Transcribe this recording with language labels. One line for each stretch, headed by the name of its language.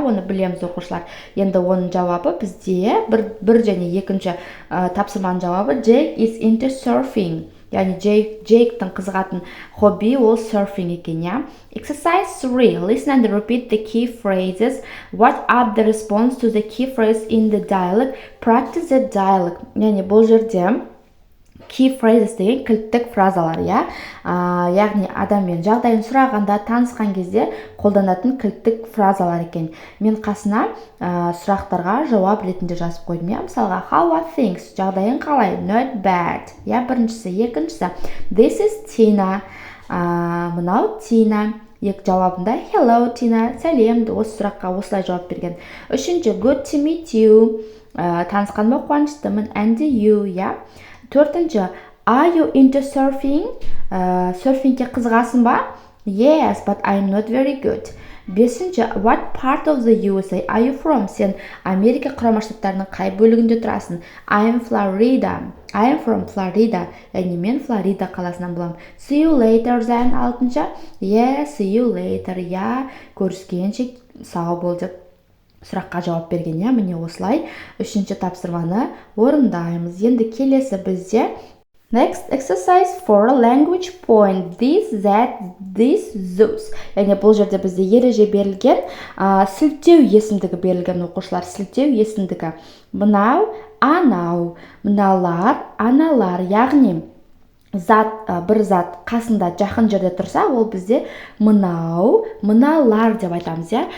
Kazakh: Оны білеміз оқушылар. Енді оның жауабы бізде бір және екінші тапсырманың жауабы
English: Jake is into surfing.
Kazakh: Яғни Джейктің қызығатын хобби ол серфинг екен, иә.
English: Exercise 3. Listen and repeat the key phrases. What are the response to the key phrase in the dialogue? Practice the dialogue.
Kazakh: Яғни бұл жерде key phrases деген кілттік фразалар, иә. Яғни адаммен жағдайын сұрағанда, танысқан кезде қолданатын кілттік фразалар екен. Мен қасына сұрақтарға жауап ретінде жазып қойдым, иә.
English: Мысалға, how are things?
Kazakh: Жағдайың қалай?
English: Not bad.
Kazakh: Я, біріншісі.
English: Екіншісі, this is Tina.
Kazakh: Мынау Tina. Екі жауабында
English: hello, Tina.
Kazakh: Сәлем. Осы сұраққа осылай жауап берген.
English: Үшінші, good to meet you.
Kazakh: Танысқаныма қуаныштымын.
English: And you, иә. Төртінші, are you into surfing?
Kazakh: Серфингке қызығасың ба?
English: Yes, but I'm not very good. Бесінші, what part of the USA are you from?
Kazakh: Сен Америка құрама штаттарының қай бөлігінде тұрасың?
English: I'm Florida. I'm from Florida.
Kazakh: Яғни мен Флорида қаласынан боламын.
English: See you later then. Алтыншы, yeah, see you later.
Kazakh: Я, көріскенше сау бол деп сұраққа жауап берген, иә. Міне осылай үшінші тапсырманы орындаймыз. Енді келесі бізде
English: next exercise 4 language point. This, that, this, those.
Kazakh: Яғни бұл жерде бізде ереже берілген, сілтеу есімдігі берілген оқушылар. Сілтеу есімдігі. Мынау, анау, мыналар, аналар. Яғни бір зат қасында жақын жерде тұрса, ол бізде мынау, мыналар деп айтамыз, иә.